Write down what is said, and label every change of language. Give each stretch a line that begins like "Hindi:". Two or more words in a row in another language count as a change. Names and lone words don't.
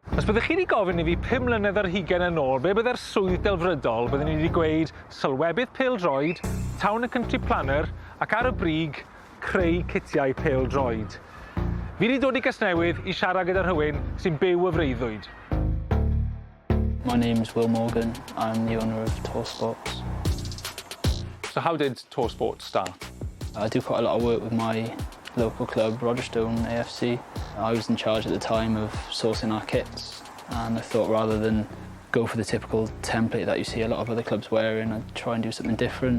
Welsh: Byddech chi wedi gofyn I fi 5 mlynedd ar hugain yn ôl be bydde'r swydd delfrydol byddwn ni wedi gweud sylwebydd pêl-droed,
English: town and country planner
Welsh: ac ar y brig creu citiau pêl-droed. Fi wedi dod I Gasnewydd I siarad gyda rhywun sy'n byw y freuddwyd.
English: My name's Will Morgan. I'm the owner of Tor Sports. So how did Tor Sports start? I do quite a lot of work with my local club, Rogerstone AFC. I was in charge at the time of sourcing our kits, and I thought rather than go for the typical template that you see a lot of other clubs wearing, I'd try and do something different.